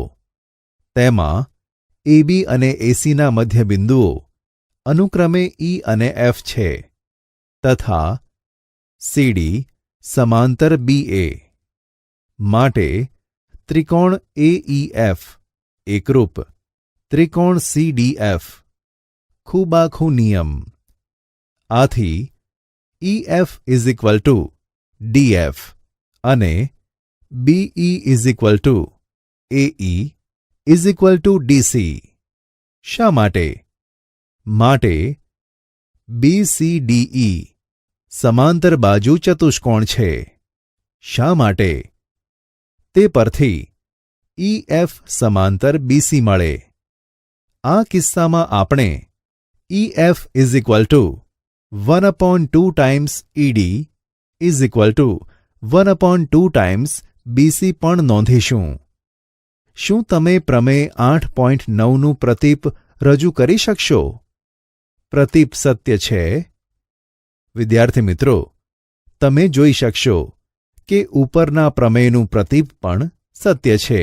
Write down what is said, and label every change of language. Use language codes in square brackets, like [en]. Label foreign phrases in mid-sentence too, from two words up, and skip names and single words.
[gu] તેમાં AB અને ACના મધ્યબિંદુઓ અનુક્રમે E અને F છે તથા CD સમાંતર BA. માટે ત્રિકોણ AEF એકરૂપ ત્રિકોણ CDF. ખૂબાખૂ નિયમ. આથી [en] EF is equal to DF [gu] અને [en] BE is equal to AE is equal to DC. [gu] શા માટે? માટે BCDE સમાંતર બાજુ ચતુષ્કોણ છે. શા માટે? તે પરથી EF સમાંતર BC મળે. આ કિસ્સામાં આપણે [en] EF is equal to 1/2 times ED is equal to 1/2 times BC [gu] પણ નોંધીશું. શું તમે પ્રમેય 8.9નું પ્રતીપ રજૂ કરી શકશો? પ્રતીપ સત્ય છે? વિદ્યાર્થી મિત્રો, તમે જોઈ શકશો કે ઉપરના પ્રમેયનું પ્રતીપ પણ સત્ય છે.